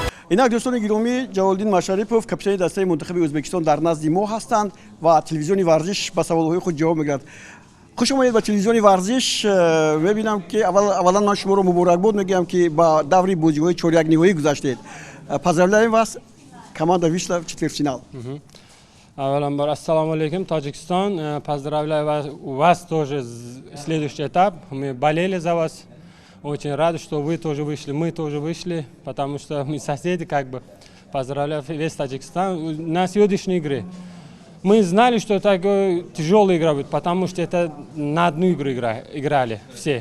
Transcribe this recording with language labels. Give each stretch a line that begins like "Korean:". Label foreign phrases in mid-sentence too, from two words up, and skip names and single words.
Tajik: инак дӯстони гиромӣ, Ҷалолиддин Машарипов, капитани дастаи мунтахаби Ӯзбекистон дар назди мо ҳастанд ва телевизиони варзиш ба саволҳои худ ҷавоб мегӯяд. Хуш омадед ба телевизиони варзиш. Мебинам ки аввалан ман шуморо муборакбод мегӯям ки ба даври бозиҳои чорякниҳоӣ гузаштед.
Russian: Поздравляем вас, команда вышла в четвертьфинал.
Uzbek: Аввалambor, ассалому алейкум, Таджикистан.
Russian: Поздравляю вас тоже, следующий этап. Мы болели за вас. Очень рады, что вы тоже вышли, мы тоже вышли, потому что мы соседи, как бы. Поздравляю весь Таджикистан на сегодняшней игре. Мы знали, что такая тяжелая игра будет, потому что это на одну игру играли все.